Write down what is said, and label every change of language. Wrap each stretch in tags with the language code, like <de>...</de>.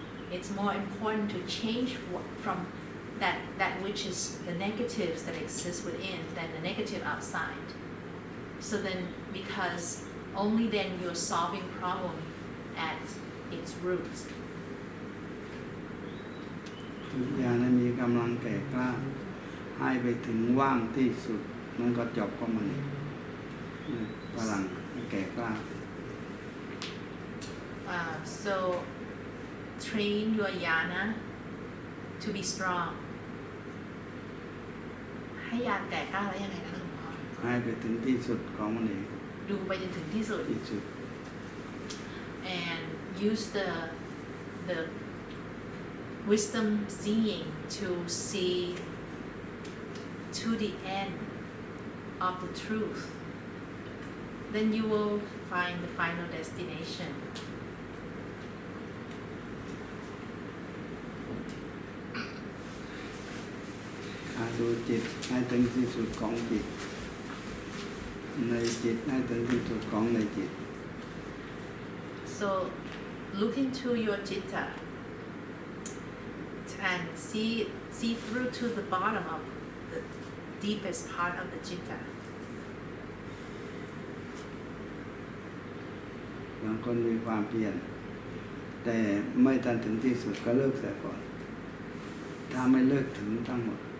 <en>It's more important to change from that which is the negatives that exist within than the negative outside. So then, because only then you're solving problem at its roots.</en> <th>ทุกอย่างนั้นมีกำลังแก่กล้าให้ไปถึงว่างที่สุดมันก็จบก็มันพลังแก่กล้า</th> <en>So train your yana to be strong.</en> <th>ให้ยานแก่กล้าแล้วยังไงคะหลวงพ่อ ให้ไปถึงที่สุดของมันเอง ดูไปจนถึงที่สุด ที่สุด</th> <en>and use the wisdom seeing to see to the end of the truth. Then you will find the final destination.</en> <th>ดูจิตให้ถึงที่สุดของจิตในจิตให้ถึงที่สุดของในจิต</th> <en>So look into your citta and see through to the bottom of the deepest part of the citta.</en> <th>บางคนมีความเพียรแต่ไม่ทันถึงที่สุดก็เลิกเสียก่อนถ้าไม่เลิกถึงทั้งหมด</th>